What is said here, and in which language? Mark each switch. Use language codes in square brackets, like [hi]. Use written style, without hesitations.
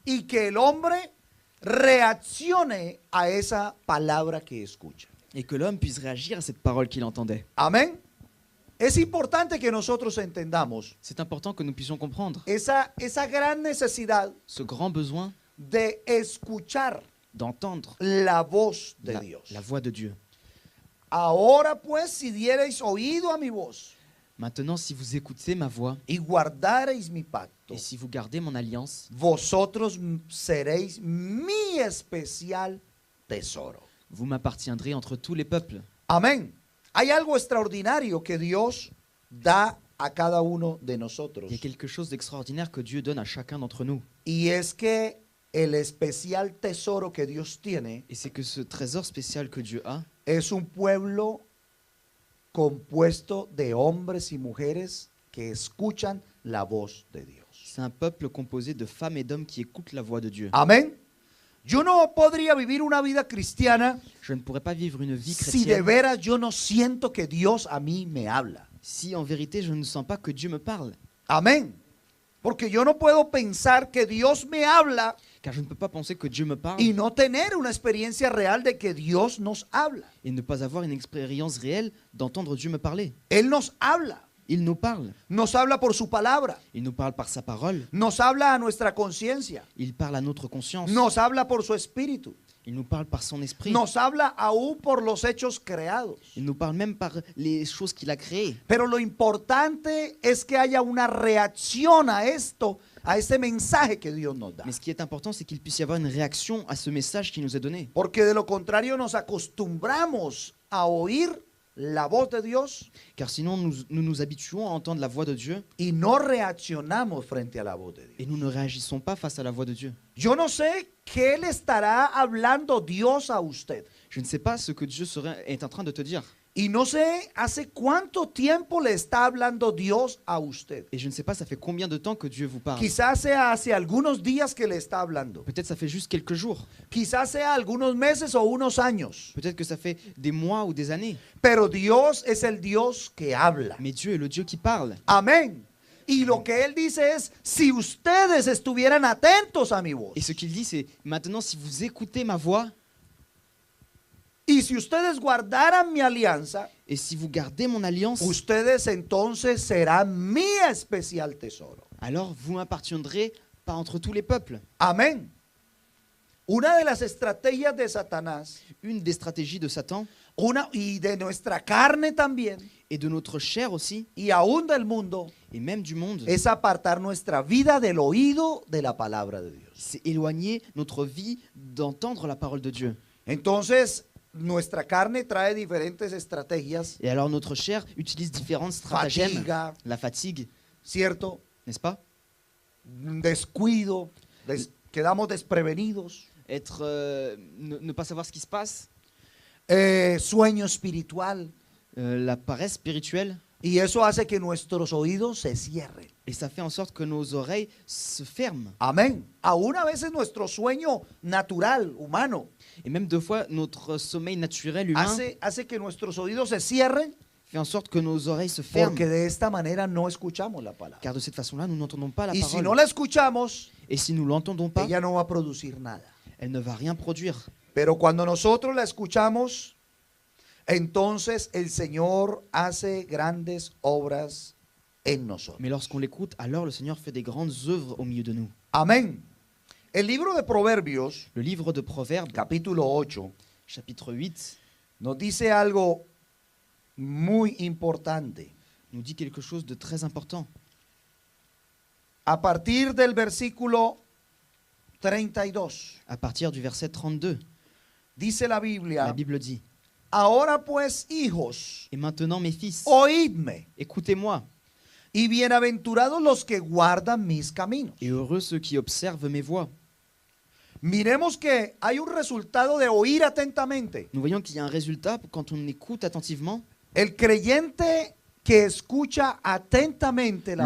[es] y que el hombre reaccione a esa palabra que escucha. [fr] et que l'homme puisse réagir à cette parole qu'il entendait. [es] Amén. Es importante que nosotros entendamos [fr] C'est important que nous puissions comprendre [es] esa gran necesidad [fr] ce grand besoin [es] de escuchar [fr] d'entendre [es] la voz de [fr] la [es] Dios. [fr] voix de Dieu. [es] Ahora pues, si diereis oído a mi voz [fr] Maintenant, si vous écoutez ma voix [es] y guardareis mi pacto, [fr] et si vous gardez mon alliance, [es] vosotros seréis mi especial tesoro. [fr] vous m'appartiendrez entre tous les peuples. [es] Amén. Hay algo extraordinario que Dios da a cada uno de nosotros. [fr] Il y a quelque chose d'extraordinaire que Dieu donne à chacun d'entre nous. [es] Y es que el especial tesoro que Dios tiene [fr] Et c'est que ce trésor spécial que Dieu a, [es] es un pueblo compuesto de hombres y mujeres que escuchan la voz de Dios. [fr] c'est un peuple composé de femmes et d'hommes qui écoutent la voix de Dieu. [es] Amén. Yo no podría vivir una vida cristiana [fr] Je ne pourrais pas vivre une vie [es] si de [fr] chrétienne [es] veras yo no siento que Dios a mí me habla. [fr] si en vérité je ne sens pas que Dieu me parle. [es] Amén. Porque yo no puedo pensar que Dios me habla [fr] Car je ne peux pas penser que Dieu me parle [es] y no tener una experiencia real de que Dios nos habla. [fr] et ne pas avoir une expérience réelle d'entendre Dieu me parler. [es] Él nos habla. [fr] Il nous parle. [es] Nos habla por su palabra. [fr] Il nous parle par sa parole. [es] Nos habla a nuestra conciencia. [fr] Il parle à notre conscience. [es] Nos habla por su espíritu. [fr] Il nous parle par son esprit. [es] Nos habla aún por los hechos creados. [fr] Il nous parle même par les choses qu'il a créées. [es] Pero lo importante es que haya una reacción a esto, a este mensaje que Dios nos da. [fr] Mais ce qui est important, c'est qu'il puisse y avoir une réaction à ce message qui nous est donné. [es] Porque de lo contrario nos acostumbramos a oír la voz de Dios [fr] Car sinon, nous nous habituons à entendre la voix de Dieu [es] y no reaccionamos frente a la voz de Dios. [fr] et nous ne réagissons pas face à la voix de Dieu. [es] Yo no sé qué le estará hablando Dios a usted. [fr] Je ne sais pas ce que Dieu est en train de te dire. [es] Y no sé hace cuánto tiempo le está hablando Dios a usted. [fr] Et je ne sais pas ça fait combien de temps que Dieu vous parle. [es] Quizás sea hace algunos días que le está hablando. [fr] Peut-être ça fait juste quelques jours. [es] Quizás sea algunos meses o unos años. [fr] Peut-être que ça fait des mois ou des années. [es] Pero Dios es el Dios que habla. [fr] Mais Dieu est le Dieu qui parle. [es] Amén. Y lo que Él dice es, si ustedes estuvieran atentos a mi voz, [fr] Et ce qu'il dit, c'est maintenant, si vous écoutez ma voix [es] y si ustedes guardaran mi alianza, [fr] et si vous gardez mon alliance, [es] ustedes entonces serán mi especial tesoro. [fr] alors vous m'appartiendrez pas entre tous les peuples. [es] Amén. Una de las estrategias de Satanás, [fr] Une des stratégies de Satan [es] y de nuestra carne también, [fr] et de notre chair aussi, [es] y aún del mundo, [fr] et même du monde, [es] es apartar nuestra vida del oído de la palabra de Dios. [fr] c'est éloigner notre vie d'entendre la parole de Dieu. [es] Entonces, nuestra carne trae diferentes estrategias, [fr] Et alors notre chair utilise différents stratagèmes. [es] fatiga, [fr] La fatigue, [es] ¿cierto? [fr] n'est-ce pas? [es] Descuido, quedamos desprevenidos, [fr] Être, ne pas savoir ce qui se passe, [es] sueño espiritual, [fr] la paresse spirituelle, [es] Y eso hace que nuestros oídos se cierren. [fr] Et ça fait en sorte que nos oreilles se ferment. [es] Amén. Aún a veces nuestro sueño natural, humano, [fr] Et même deux fois, notre sommeil naturel humain [es] hace que nuestros oídos se cierren [fr] fait en sorte que nos oreilles se ferment. [es] porque de esta manera no escuchamos la palabra. [fr] Car de cette façon-là, nous n'entendons pas la [es] Y si [fr] parole. [es] no la escuchamos, [fr] Et si nous ne l'entendons pas, [es] ella no va a producir nada. [fr] elle ne va rien produire. [es] Pero cuando nosotros la escuchamos, entonces el Señor hace grandes obras en nosotros. [fr] Mais lorsqu'on l'écoute, alors le Seigneur fait des grandes œuvres au milieu de nous. [es] Amén. El libro de Proverbios, [fr] Le livre de Proverbes, [es] capítulo 8, [fr] chapitre 8, [es] nos dice algo muy importante. [fr] nous dit quelque chose de très important. [es] A partir del versículo 32, [fr] À partir du verset 32, [es] dice la [fr] la [es] Biblia, [fr] Bible dit: [es] ahora pues, hijos, [fr] Et maintenant, mes fils, [es] oídme, [fr] écoutez-moi, [es] y bienaventurados los que guardan mis caminos. [fr] et heureux ceux qui observent mes voies. [es] Miremos que hay un resultado de oír atentamente. [fr] Nous voyons qu'il y a un résultat quand on écoute attentivement. [es] El creyente que escucha atentamente la